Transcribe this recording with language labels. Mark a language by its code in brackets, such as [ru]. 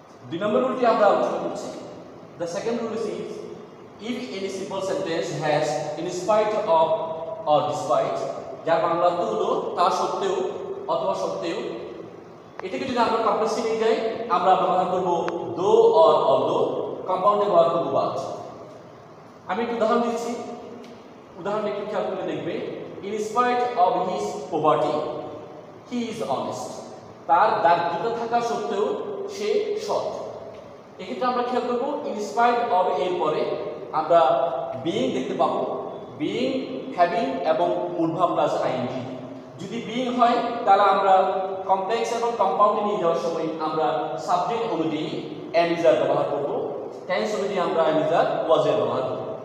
[bn] 2 নম্বর রুলটি আমরা আলোচনা করছি। [en] The second rule is if any simple sentence has in spite of or despite, [bn] যার বাংলা অর্থ হলো তা সত্ত্বেও অথবা সত্ত্বেও, এটাকে যদি আমরা কমপ্লেক্সে নিয়ে যাই আমরা ব্যবহার করব দো অর অলদো, কম্পাউন্ডে ব্যবহার করব বাট। আমি একটু উদাহরণ দিচ্ছি, উদাহরণ একটু খেয়াল করে দেখবে। [en] In spite of his poverty he is honest, [bn] তার দারিদ্রতা থাকা সত্ত্বেও সে সৎ। এক্ষেত্রে আমরা খেয়াল করবো in spite of এর পরে আমরা being দেখতে পাবো, being, having এবং মূলভাব প্লাস ing। যদি being হয় তাহলে আমরা কমপ্লেক্স এবং কম্পাউন্ডে নিয়ে যাওয়ার সময় আমরা সাবজেক্ট অনুযায়ী অ্যামিজার ব্যবহার করব, টেন্স অনুযায়ী আমরা অ্যামিজার ওয়াজের ব্যবহার করব।